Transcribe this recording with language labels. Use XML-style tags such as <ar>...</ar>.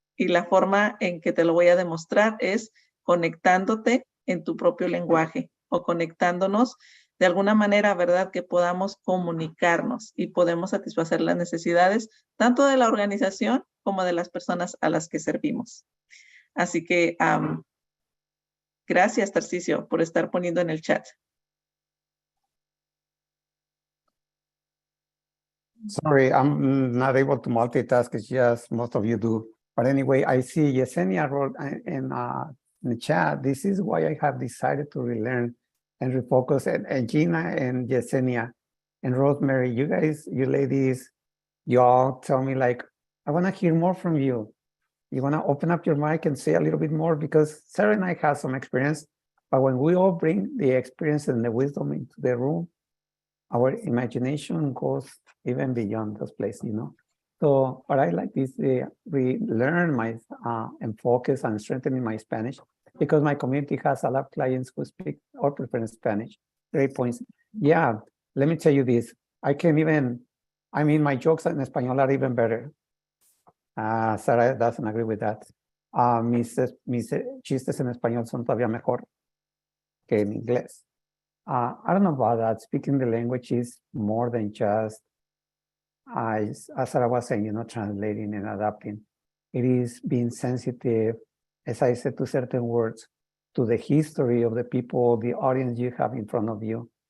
<es>Y la forma en que te lo voy a demostrar es conectándote en tu propio lenguaje o conectándonos de alguna manera, ¿verdad?, que podamos comunicarnos y podemos satisfacer las necesidades tanto de la organización como de las personas a las que servimos. Así que gracias, Tarcisio, por estar poniendo en el chat.</es> <en>Sorry, I'm not able to multitask. It's just most of you do. But anyway, I see Yesenia wrote in the chat. This is why I have decided to relearn and refocus. And Gina and Yesenia and Rosemary, you guys, you ladies, you all tell me like, I want to hear more from you. You want to open up your mic and say a little bit more, because Sarah and I have some experience, but when we all bring the experience and the wisdom into the room, our imagination goes even beyond those places, you know. So, but I like this, relearn my and focus on strengthening my Spanish, because my community has a lot of clients who speak or prefer Spanish. Great points. Yeah, let me tell you this. I can even, I mean, my jokes in español are even better. Sara doesn't agree with that.</en> <es>Mis chistes en español son todavía mejor que en inglés.</es> <en>I don't know about that. Speaking the language is more than just, as Sara was saying, you know, translating and adapting. It is being sensitive, as I said, to certain words, to the history of the people, the audience you have in front of you.</en>